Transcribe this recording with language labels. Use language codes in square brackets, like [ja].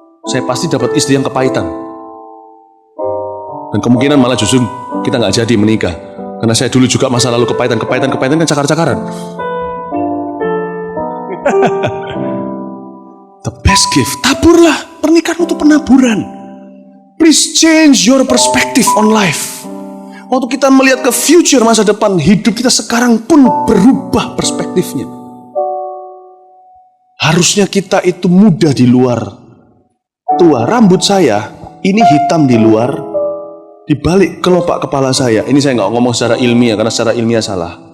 [id] Saya pasti dapat istri yang kepahitan. Dan kemungkinan malah justru kita nggak jadi menikah. Karena saya dulu juga masa lalu kepahitan kan cakar-cakaran. [en] The best gift, [id] taburlah. Pernikahan untuk penaburan. [en] Please change your perspective on life. [id] Waktu kita melihat ke future, masa depan hidup kita sekarang pun berubah perspektifnya. Harusnya kita itu muda di luar, tua. Rambut saya ini hitam di luar, di balik kelopak kepala saya. Ini saya nggak ngomong secara ilmiah, karena secara ilmiah salah.